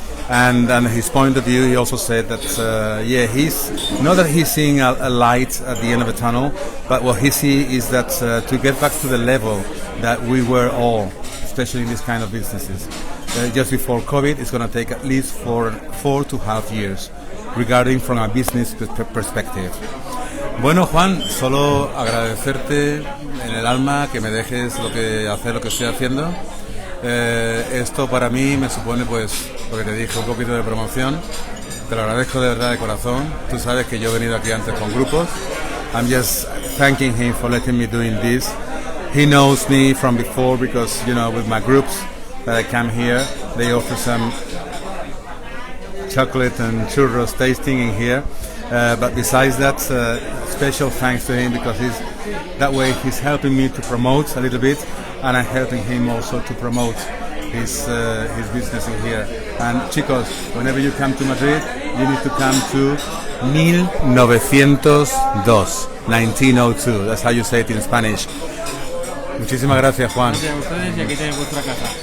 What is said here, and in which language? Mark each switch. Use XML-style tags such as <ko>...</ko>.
<en>And his point of view, he also said that, he's not that he's seeing a light at the end of the tunnel, but what he sees is that to get back to the level that we were all, especially in this kind of businesses, just before COVID, it's going to take at least 4.5 years, regarding from a business perspective.</en> <es>Bueno, Juan, solo agradecerte en el alma que me dejes hacer lo que estoy haciendo. Esto para mí me supone, pues, lo que te dije, un poquito de promoción. Te lo agradezco de verdad de corazón. Tú sabes que yo he venido aquí antes con grupos.</es> <en>I'm just thanking him for letting me doing this. He knows me from before because, with my groups that I come here, they offer some chocolate and churros tasting in here. But besides that, special thanks to him because he's helping me to promote a little bit, and I'm helping him also to promote his business in here. And chicos, whenever you come to Madrid, you need to come to 1902, 1902. That's how you say it in Spanish.</en> <es>Muchísimas gracias, Juan. Gracias a ustedes, y aquí tenéis vuestra casa.</es>